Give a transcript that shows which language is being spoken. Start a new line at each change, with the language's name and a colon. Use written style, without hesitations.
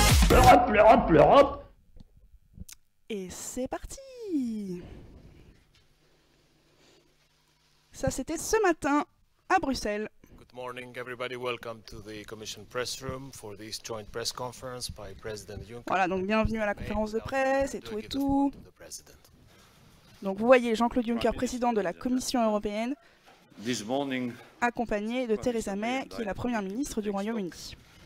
French: L'Europe, l'Europe, l'Europe. Et c'est parti. Ça, c'était ce matin à Bruxelles.
English: Good morning, everybody. Welcome to the Commission press room for this joint press conference by President Juncker.
French: Voilà, donc bienvenue à la conférence de presse et tout et tout. Donc vous voyez Jean-Claude Juncker, président de la Commission européenne, accompagné de Theresa May, qui est la première ministre du Royaume-Uni.